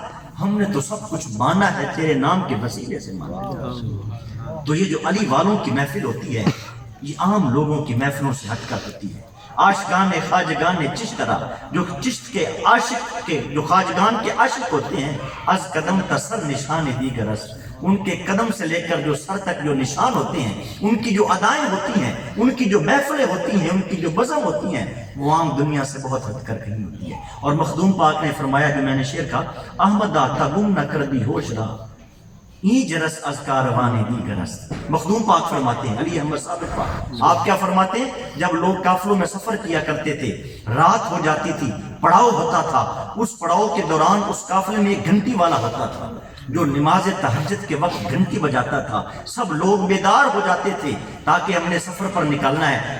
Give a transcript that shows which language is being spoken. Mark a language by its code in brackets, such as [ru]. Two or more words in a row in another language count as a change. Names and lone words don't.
[ur] ہم نے تو سب کچھ مانا ہے تیرے نام کے وسیلے سے مانا ہے۔ تو یہ جو علی والوں کی محفل ہوتی ہے یہ عام لوگوں کی محفلوں سے ہٹ کر ہوتی ہے۔ [fa] عاشقان خواجگان چشترا، [ur] جو چشت کے عاشق کے، جو خواجگان کے عاشق ہوتے ہیں، [fa] از قدم تا سر نشان دیگر است، [ur] ان کے قدم سے لے کر جو سر تک جو نشان ہوتے ہیں، ان کی جو ادائیں ہوتی ہیں، ان کی جو محفلیں ہوتی ہیں، ان کی جو بزم ہوتی ہیں، وہ عام دنیا سے بہت ہٹ کر کہیں ہوتی ہے۔ اور مخدوم پاک نے فرمایا جو میں نے شعر کہا، [fa] احمدہ تا گم نہ کر دی ہوش را ای جرس از کاروانے دیگر است۔ [ur] مخدوم پاک فرماتے ہیں، علی احمد ثابت پاک آپ کیا فرماتے ہیں؟ جب لوگ قافلوں میں سفر کیا کرتے تھے، رات ہو جاتی تھی، پڑاؤ ہوتا تھا، اس پڑاؤ کے دوران اس قافلے میں ایک گھنٹی والا ہوتا تھا جو نماز تہجد کے وقت گھنٹی بجاتا تھا، سب لوگ بیدار ہو جاتے تھے تاکہ ہم نے سفر پر نکلنا ہے۔